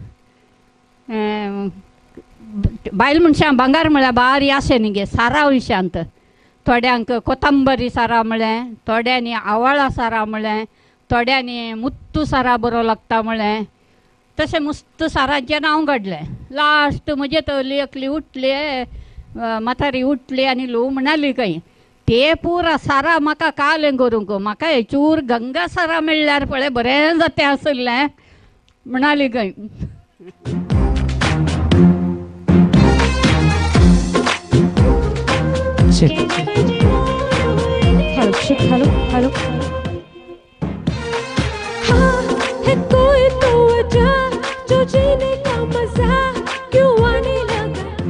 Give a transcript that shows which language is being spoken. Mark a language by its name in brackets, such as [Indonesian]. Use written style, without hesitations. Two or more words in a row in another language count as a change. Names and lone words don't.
[Konkani] बायल मनशां भांगार म्हळ्यार बारी आशे न्ही गे सारा विशांत थोड्यांक कोथंबरी सारा म्हळें थोड्यांनी आवाळा सारा म्हळें थोड्यांनी मुत्तू सारा बरो लागता म्हळें तशें मुस्त सारांचें नांव घडलें लास्ट म्हजे तली एकली उठली म्हातारी उठली आनी लो म्हणाली खंय ते पुरा सारा म्हाका कालें करूंक म्हाका हेचूर गंगा सारा मेळ्ळ्यार पळय बरें जातें आसलें म्हणाली खंय [Hindi] हेलो है कोई तो वजह जो जीने का मजा क्यों आने लगा